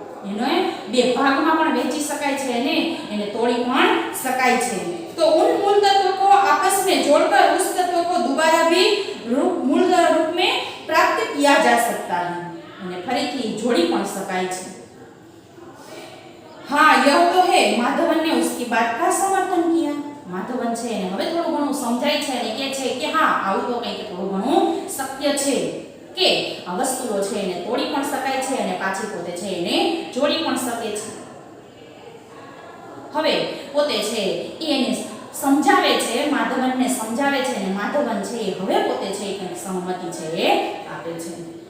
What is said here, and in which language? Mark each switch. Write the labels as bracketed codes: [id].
[gu] એનો બે ભાગમાં પણ વહેંચી શકાય છે અને એને તોડી પણ શકાય છે. [hi] तो उन मूल तत्वों को आपस में जोड़कर उस तत्व को दोबारा भी मूल रूप में प्राप्त किया जा सकता है. [gu] અને ફરીથી જોડી પણ શકાય છે. [hi] हाँ, यह तो है. माधवन ने उसकी बात का समर्थन किया. [gu] માધવન છે એને હવે થોડું ઘણું સમજાય છે અને કહે છે કે હા, આવું તો કંઈક થોડું ઘણું શક્ય છે કે આ વસ્તુઓ છે એને તોડી પણ શકાય છે અને પાછી પોતે છે એને જોડી પણ શકે છે. હવે પોતે છે એને સમજાવે છે, માધવનને સમજાવે છે અને માધવન છે હવે પોતે છે કંઈક સહમતિ છે એ આપે છે.